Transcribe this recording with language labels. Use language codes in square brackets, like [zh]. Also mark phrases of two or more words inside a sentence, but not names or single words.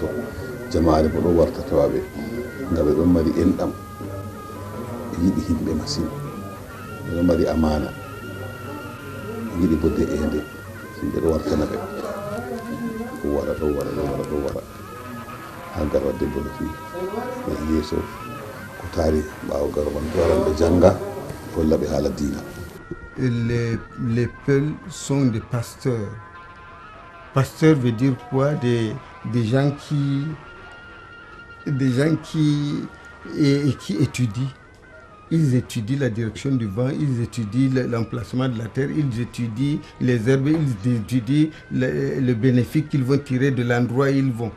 [ff] jamaare bo ɗo warta tawaɓe ngam ɓe ɗon mari enɗam ɓe yiɗi himɓe masine ɓe ɗon mari amana ɓe yiɗi bodde ende yimɓe ɗo wartana ɓe ɗo wara ha Garoua debbo no fi ɓe yeeso ko taari ɓaawo Garoua ɓe waran ɓe janga ɓe holla ɓe haala diina. [fr] Les Peuls sont des pasteurs. Pasteur veut dire quoi? Des gens qui étudient. Ils étudient la direction du vent, ils étudient l'emplacement de la terre, ils étudient les herbes, ils étudient le bénéfice qu'ils vont tirer de l'endroit où ils vont.